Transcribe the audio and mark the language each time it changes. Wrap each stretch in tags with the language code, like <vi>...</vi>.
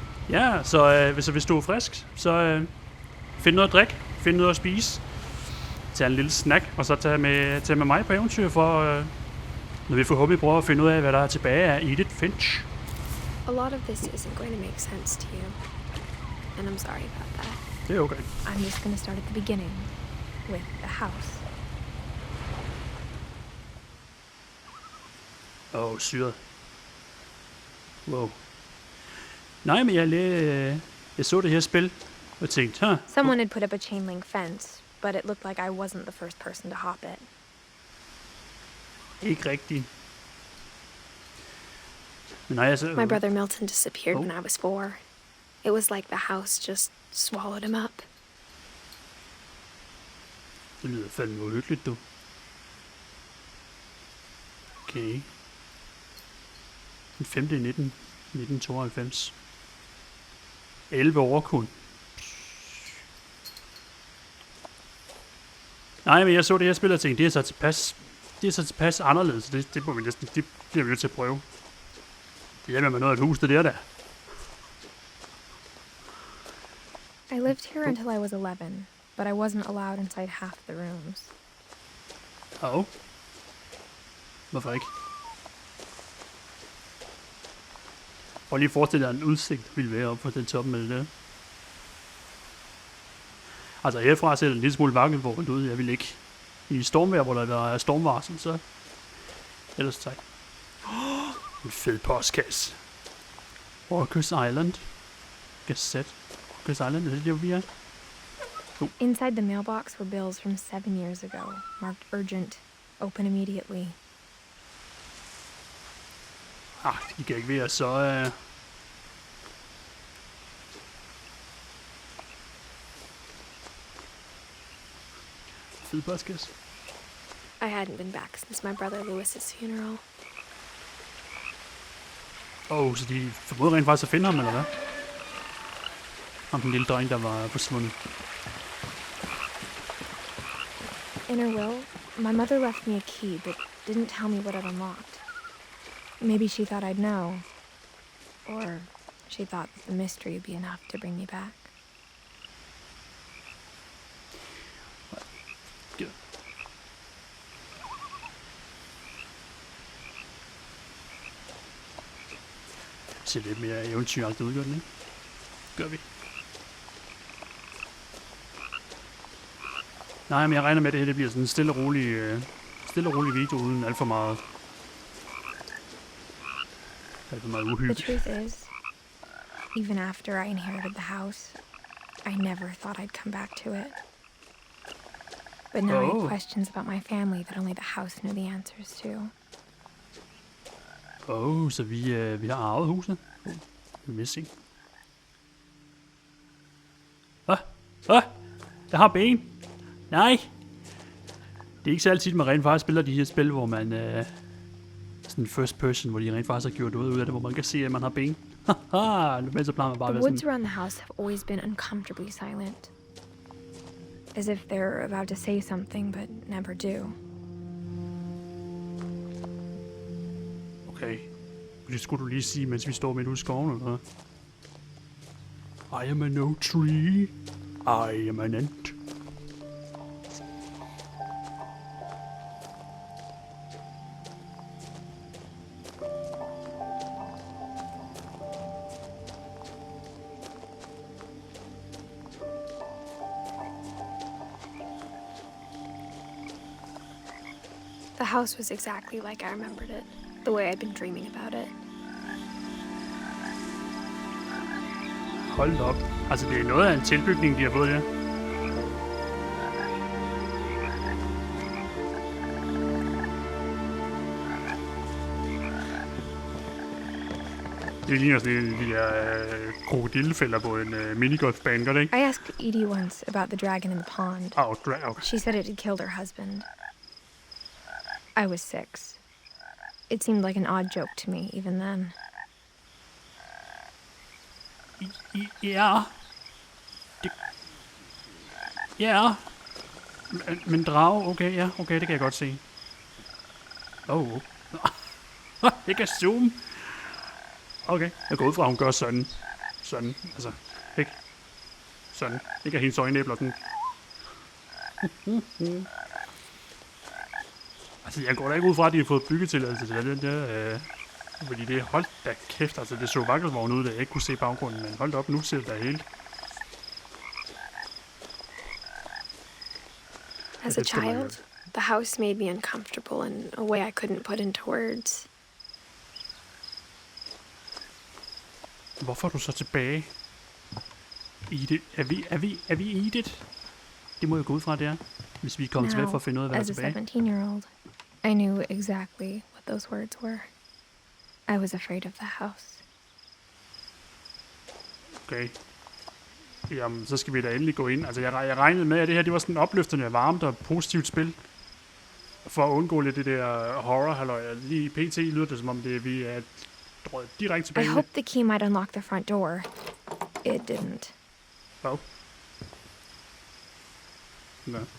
<da>Ja, så hvis du er frisk, så find noget at drikke, find noget at spise. Tag en lille snack, og så tag med mig på eventyr, for når vi forhåbentlig prøver at finde ud af, hvad der er tilbage af Edith Finch.</da> <en>A lot of this isn't going to make sense to you, and I'm sorry about that.</en> <da>Det er okay.</da> <en>I'm just going to start at the beginning, with the house.</en> <da>Syret. Wow. Nej, men jeg så det her spil, og tænkte,</da> <en>Someone had put up a chain link fence, but it looked like I wasn't the first person to hop it.</en> <da>Ikke rigtigt.</da> <en>My brother Milton disappeared when I was 4. It was like the house just swallowed him up.</en> <da>Det lyder fandme uhyggeligt, du. Okay. Den 5. i 1992. 11 år kun. Nej, men jeg så det her spil og tænkte, det er så tilpas anderledes. Det må vi næsten, det bliver vi nødt til at prøve. Det hjælper med noget af et hus, det der.</da> <en>I lived here until I was 11, but I wasn't allowed inside half the rooms.</en> <da>Hvorfor ikke? Prøv lige at forestille dig, en udsigt ville være op på den toppen med det der. Altså herfra ser det en lille smule vakkelvågent ud. Jeg vil ikke i stormvejr, hvor der er stormvarsel, så ellers tak. En fed postkasse. Orcus Island. Gazette. Orcus Island, det er det, vi er.</da> <en>Inside the mailbox were bills from 7 years ago, marked urgent, open immediately.</en> <da>De kan ikke være så... Fed postkasse.</da> <en>I hadn't been back since my brother Lewis's funeral.</en> <da>Så de formåede rent faktisk at finde ham, eller hvad? Ham den lille dreng, der var forsvundet.</da> <en>In her will, my mother left me a key, but didn't tell me what it unlocked. Maybe she thought I'd know. Or she thought that the mystery would be enough to bring me back.</en> <da>Det ser lidt mere eventyragtigt ud, gør den, ikke? Gør vi. Nej, men jeg regner med, at det her det bliver sådan en stille og rolig video uden alt for meget uhygge.</da> <en>The truth is, even after I inherited the house, I never thought I'd come back to it. But now I have questions about my family that only the house knew the answers to.</en> <da>Så vi har arvet huset. Missing. Jeg har ben. Nej. Det er ikke så altid, man rent faktisk spiller de her spil, hvor man sådan first person, hvor de rent faktisk har gjort noget ud af det, hvor man kan se, at man har ben. Men så plejer man bare</da> <en>the</en> <da>at</da> <en>woods</en> <da>sådan...</da> <en>around the house have always been uncomfortably silent. As if they're about to say something, but never do.</en> <da>Okay. Det skulle du lige sige, mens vi står midt ude i skoven, eller hvad?</da> <en>I am an oak tree. I am an ant. The house was exactly like I remembered it, the way I'd been dreaming about it.</en> <da>Hold op. Altså, det er noget af en tilbygning, de har fået der. Det ligner sådan de der krokodillefælder på en minigolfbane, gør det ikke?</da> <en>I asked Edie once about the dragon in the pond. Okay. She said it had killed her husband. I was 6. It seemed like an odd joke to me, even then.</en> <da>Ja. Ja. Men drage, okay, ja, okay, det kan jeg godt se. Jeg kan zoome. Okay, jeg går ud fra, at hun gør sådan. Sådan, altså, ikke? Sådan, ikke af hendes øjenæbler, sådan. Altså, jeg går da ikke ud fra, at de har fået byggetilladelse til den der, fordi det holdt da kæft, altså det så vakkelvogn ud, da jeg ikke kunne se baggrunden, men hold op, nu ser det da helt.</da> <en>As a child, the house made me uncomfortable in a way I couldn't put into words.</en> <da>Hvorfor er du så tilbage? Edith, er vi Edith? Det må jeg gå ud fra, det er. Hvis vi er kommet tilbage for at finde ud af, hvad der er tilbage.</da> <en>As a 17-year-old, I knew exactly what those words were. I was afraid of the house.</en> <da>Okay. Jamen, så skal vi da endelig gå ind. Altså, jeg regnede med, at det her det var sådan opløftende, varmt og positivt spil. For at undgå lidt det der horror-halløj. Lige pt. Lyder det, som om vi er direkte tilbage.</da> <en>I hope the key might unlock the front door. It didn't.</en> <da>Hvad? Ja.</da>